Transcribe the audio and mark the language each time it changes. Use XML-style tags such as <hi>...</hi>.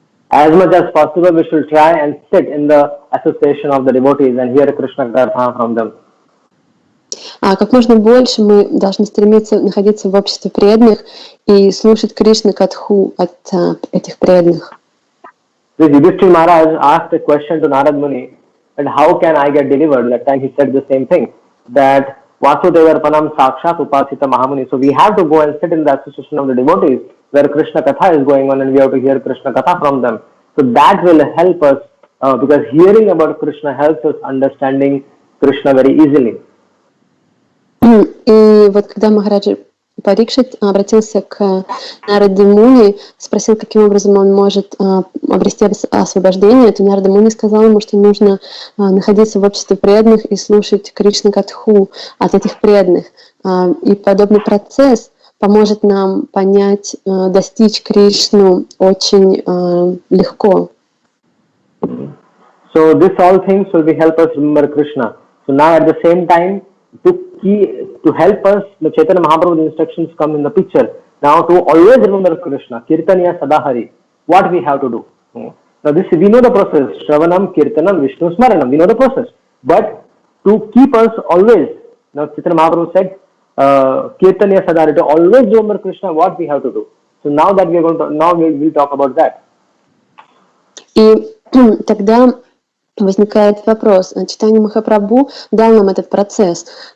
<en>As much as possible, we should try and sit in the association of the devotees and hear Krishna Katha from them.</en> <ru>Как можно больше мы должны стремиться находиться в обществе преданных и слушать Кришна Катху от этих преданных.</ru> <en>Yudhishthira Maharaj asked a question to Narad Muni, that how can I get delivered? That time he said the same thing, that</en> <sa>Vasudevarpanam Sakshat Upasita Mahamuni.</sa> <en>So we have to go and sit in the association of the devotees where Krishna Katha is going on, and we have to hear Krishna Katha from them. So that will help us, because hearing about Krishna helps us understanding Krishna very easily.</en> <ru>И вот когда Махараджа Парикшит обратился к Нараде Муни, спросил, каким образом он может обрести освобождение, то Нарада Муни сказал ему, что нужно находиться в обществе преданных и слушать Кришна Катху от этих преданных. И подобный процесс поможет нам понять, достичь Кришну очень легко.</ru> <en>So this all things will be help us remember Krishna. So now at the same time, to help us, the Chaitanya Mahaprabhu's instructions come in the picture. Now to always remember Krishna, Kirtanya Sadahari, what we have to do. Now this, we know the process, Shravanam, Kirtanam, Vishnu Smaranam, we know the process. But to keep us always, now Chaitanya Mahaprabhu said, Kirtanya Sadahari, to always remember Krishna, what we have to do. So now that we are going to, now we will talk about that.</en> <ru>И тогда возникает вопрос. Чайтанья Махапрабху дал нам этот процесс.</ru>